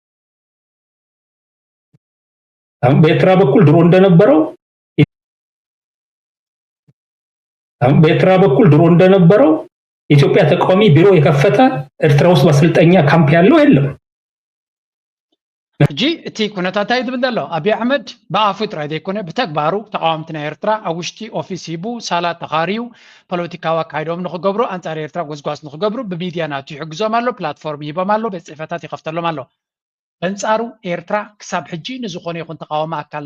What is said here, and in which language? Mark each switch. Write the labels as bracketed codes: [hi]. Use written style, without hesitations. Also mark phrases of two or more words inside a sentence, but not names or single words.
[am] አሁን በኤርትራ በኩል ድሮ እንደነበረው ኢትዮጵያ ተቋሚ ቢሮ የከፈተ ኤርትራ ውስጥ ማሰልጠኛ ካምፕ ያለው የለም [ti] ሕጂ እቲ ኩነታት እንታይ ዝብል ዘሎ ኣብይ ኣሕመድ ብኣፉ ጥራይ ዘይኮነ ብተግባሩ ተቃዋምቲ ናይ ኤርትራ ኣብ ውሽጢ ኦፊስ ሂቡ ሳላት ተኻርዩ ፖለቲካዊ ኣካይዶም ንክገብሩ ኣንጻር ኤርትራ ጎዝጓዝ ንክገብሩ ብሚድያ ናቱ ይሕግዞም ኣሎ ፕላትፎርም ሂቦም ኣሎ ቤት ፅሕፈታት ይኸፍተሎም ኣሎ በንጻሩ ኤርትራ ክሳብ ሕጂ ንዝኾነ ይኹን ተቃዋሚ ኣካል